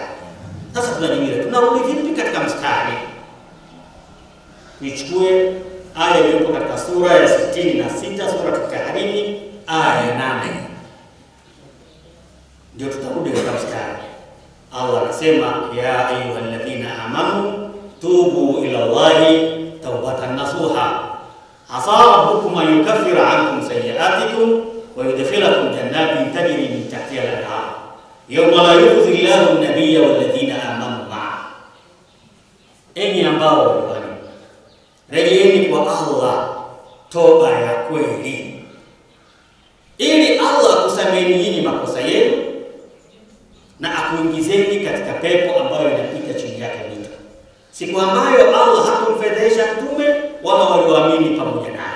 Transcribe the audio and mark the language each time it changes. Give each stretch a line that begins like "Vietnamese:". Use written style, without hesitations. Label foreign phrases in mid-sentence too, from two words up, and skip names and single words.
Swahili: Sasa tunajiuliza tunarudi vipi katika mstari? Nichukue aya iliyopo katika sura ya 66 sura At-Tahrim aya 8. Ndio tutarudi katika mstari. Allah anasema
Arabic: يا أيها الذين آمنوا توبوا إلى الله توبة نصوحا. عسى ربكم أن يكفر عنكم سيئاتكم ويدخلكم جنات تجري من تحتها الأنهار يوم لا يخزي الله النبي والذين آمنوا معه.
Swahili: Enyi ambao wamekuamini, rejeeni kwa Allah toba ya kweli, ili Allah akusameheni nyinyi makosa yenu na akuingizeni katika pepo ambayo inapita chini yake mito, siku ambayo Allah hakumfedhesha mtume wala walioamini pamoja naye.